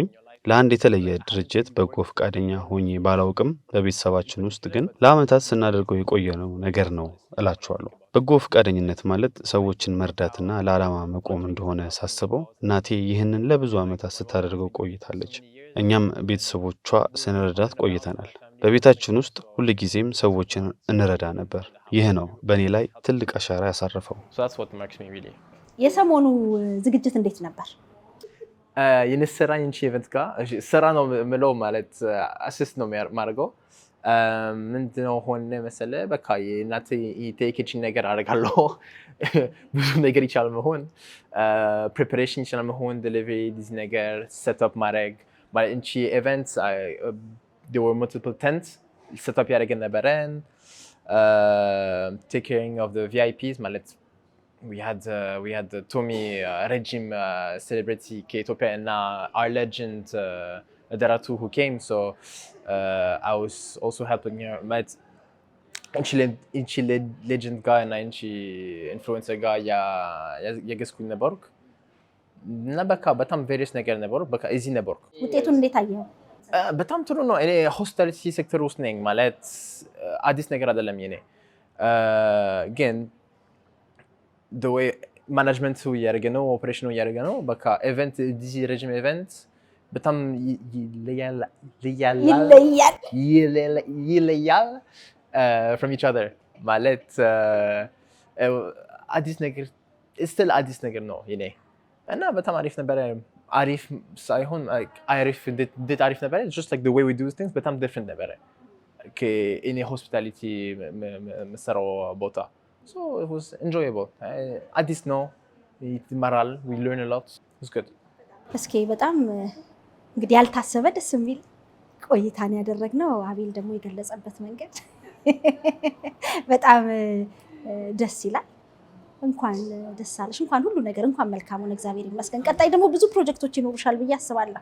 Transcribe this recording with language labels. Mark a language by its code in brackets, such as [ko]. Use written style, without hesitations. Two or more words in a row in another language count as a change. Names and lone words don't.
[am] ለአንድ የተለየ ድርጅት በጎ ፍቃደኛ ሆኜ ባላውቅም በቤተሰባችን ውስጥ ግን ለአመታት ስናደርገው የቆየነው ነገር ነው እላቸዋለሁ። በጎ ፍቃደኝነት ማለት ሰዎችን መርዳትና ለዓላማ መቆም እንደሆነ ሳስበው እናቴ ይህንን ለብዙ አመታት ስታደርገው ቆይታለች። እኛም ቤተሰቦቿ ስንረዳት ቆይተናል። በቤታችን ውስጥ ሁልጊዜም ሰዎችን እንረዳ ነበር። ይህ ነው በእኔ ላይ ትልቅ አሻራ ያሳረፈው። [en] So that's what marks me really. [am] የሰሞኑ ዝግጅት እንዴት ነበር? የንስራኝ እንቺ ኢቨንት ጋር ስራ ነው የምለው ማለት አሲስት ነው የሚያደርገው። ምንድነው ሆነ መሰለ በቃ የእናቴ የቴክኒክ ነገር አደርጋለሁ። ብዙ ነገር ይቻላል መሆን ፕሪፓሬሽን ይቻላል መሆን ዴሊቨሪ ዲስ ነገር ሴትአፕ ማድረግ ማለት እንቺ ኢቨንት [en] there were multiple tents set up [am] ያደረገን ነበረን [en] take caring of the VIPs ማለት we had the Tommy regime celebrity [am] ከኢትዮጵያ እና [en] our legend Daratu who came so I was also helping her but እንቺ legend guy እና እንቺ influencer guy [am] ያገዝኩኝ ነበርኩ እና በቃ በጣም ቬሪየስ ነገር ነበሩ። በቃ እዚህ ነበርኩ። ውጤቱን እንዴት አየኸው? በጣም ጥሩ ነው። እኔ ሆስፒታሊቲ ሴክተር ውስጥ ነኝ ማለት አዲስ ነገር አይደለም የኔ ግን [en] the way management [am] እያደረገ ነው ኦፕሬሽኑ እያደረገ ነው በቃ ኢቨንት ዲዚ ረጅም ኢቨንት በጣም ይለያል [en] from each other [am] ማለት አዲስ ነገር still አዲስ ነገር ነው የኔ እና በጣም አሪፍ ነበር። አሪፍ ሳይሆን አሪፍ እንዴት አሪፍ ነበረ [en] just like the way we do things [am] በጣም different ነበረ ከእኔ hospitality መሰራው ቦታ [en] so it was enjoyable [am] አዲስ ነው ይማራል [en] we learn a lot it was good [am] እስኪ በጣም እንግዲህ ያልታሰበ ደስ የሚል ቆይታን ያደረግነው አቤል ደግሞ የገለጸበት መንገድ በጣም ደስ ይላል እንኳን ደስ አለሽ እንኳን ሁሉ ነገር እንኳን መልካም ሆነ እግዚአብሔር ይመስገን ቀጣይ ደግሞ ብዙ ፕሮጀክቶች ይኖሩሻል ብዬ አስባለሁ